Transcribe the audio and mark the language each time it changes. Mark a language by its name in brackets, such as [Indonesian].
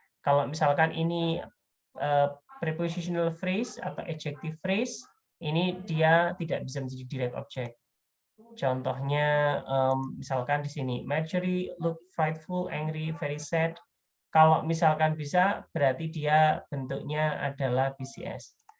[Indonesian] Kalau misalkan ini prepositional phrase atau adjective phrase, ini dia tidak bisa menjadi direct object. Contohnya misalkan di sini [English] Marjorie looked frightful, angry, very sad. [Indonesian] Kalau misalkan bisa berarti dia bentuknya adalah PCS.